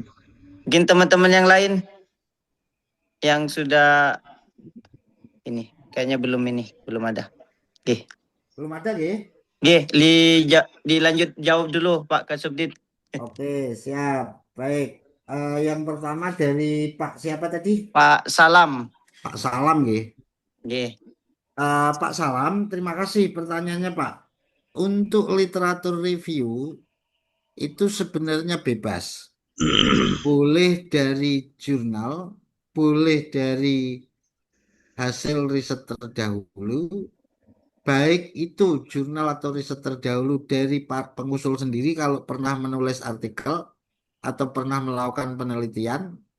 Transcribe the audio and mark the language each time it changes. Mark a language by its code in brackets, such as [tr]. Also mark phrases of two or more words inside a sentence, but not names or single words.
[id] Mungkin teman-teman yang lain yang sudah ini kayaknya belum ada. Oke. Belum ada, nggih? Oke, dilanjut jawab dulu Pak Kasubdit. Oke, siap. Baik. Yang pertama dari Pak siapa tadi? Pak Salam. Pak Salam, nggih. Oke. Pak Salam, terima kasih pertanyaannya, Pak. Untuk literatur review itu sebenarnya bebas. Boleh dari jurnal, boleh dari hasil riset terdahulu, baik itu jurnal atau riset terdahulu dari pengusul sendiri kalau pernah menulis artikel atau pernah melakukan penelitian.